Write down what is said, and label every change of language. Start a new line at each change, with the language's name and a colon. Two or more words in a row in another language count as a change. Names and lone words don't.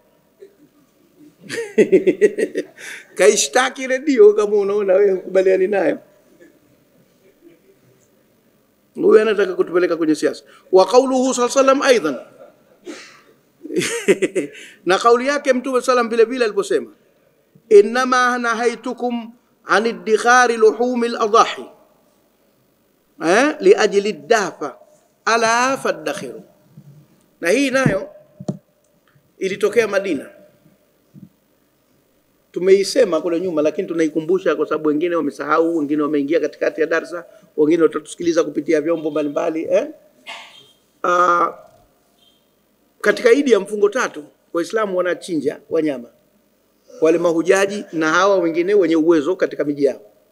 Swahili: Kaishtaki redio kama unaona wewe ukubaliani nayo. Huyu anataka kutupeleka kwenye siasa.
Arabic: وقوله صلى الله عليه وسلم أيضا,
Swahili: na kauli yake Mtume sallam vile vile aliposema,
Arabic: إنما نهيتكم عن ادخار لحوم الأضاحي لأجل الدافة على فادخروا.
Swahili: Na hii nayo ilitokea Madina. Tumeisema kule nyuma, lakini tunaikumbusha kwa sababu wengine wamesahau, wengine wameingia katikati ya darasa, wengine watatusikiliza kupitia vyombo mbalimbali. Katika Idi ya mfungo 3 Waislamu wanachinja wanyama, wale mahujaji na hawa wengine wenye uwezo katika miji yao.